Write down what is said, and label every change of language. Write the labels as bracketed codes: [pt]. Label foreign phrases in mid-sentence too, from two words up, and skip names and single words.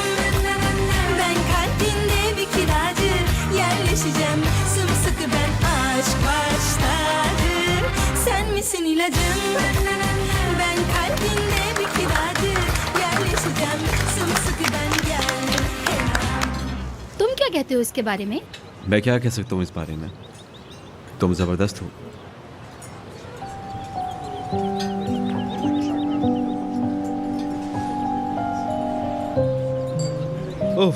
[tr] Ben kalbinde bir kiracı, yerleşeceğim sımsıkı ben, aşk başladı. Sen misin ilacım? Ben kalbinde bir kiracı, yerleşeceğim sımsıkı ben, gel. [hi] तुम क्या कहते हो इसके बारे में? मैं क्या कह सकता हूँ इस बारे में? तुम जबरदस्त हो। उफ,